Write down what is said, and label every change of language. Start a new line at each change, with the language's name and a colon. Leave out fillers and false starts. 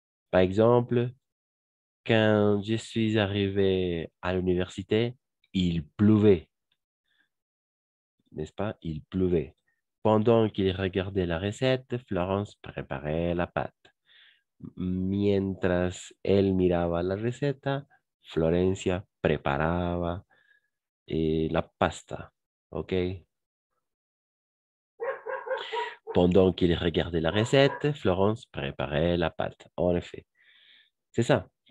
French: Par exemple, quand je suis arrivé à l'université, il pleuvait. N'est-ce pas? Il pleuvait. Pendant qu'il regardait la recette, Florence préparait la pâte.
Spanish: Mientras él miraba la receta, Florencia preparaba la pasta. ¿Ok?
French: Pendant qu'il regardait la recette, Florence préparait la pâte. En effet. C'est ça.